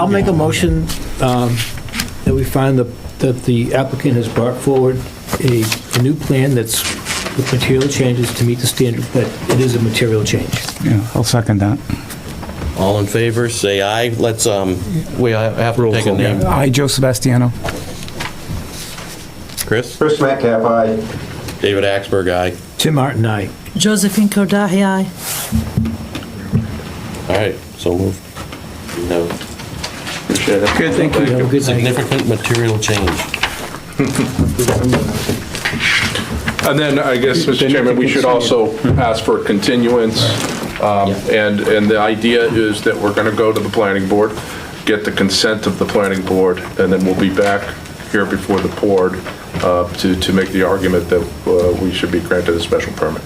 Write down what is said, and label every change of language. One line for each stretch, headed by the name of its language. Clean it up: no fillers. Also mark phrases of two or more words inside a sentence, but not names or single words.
English: I'll make a motion that we find that the applicant has brought forward a new plan that's with material changes to meet the standard, but it is a material change. Yeah, I'll second that. All in favor, say aye. Let's, we have to take a name. I, Joe Sebastiano. Chris? Chris Metcalf, aye. David Axberg, aye. Tim Martin, aye. Josephine Kordahi, aye. All right, so moved. No. Appreciate it. Good, thank you. Have a good night. Significant material change. And then, I guess, Mr. Chairman, we should also ask for a continuance. And the idea is that we're going to go to the planning board, get the consent of the planning board, and then we'll be back here before the board to make the argument that we should be granted a special permit.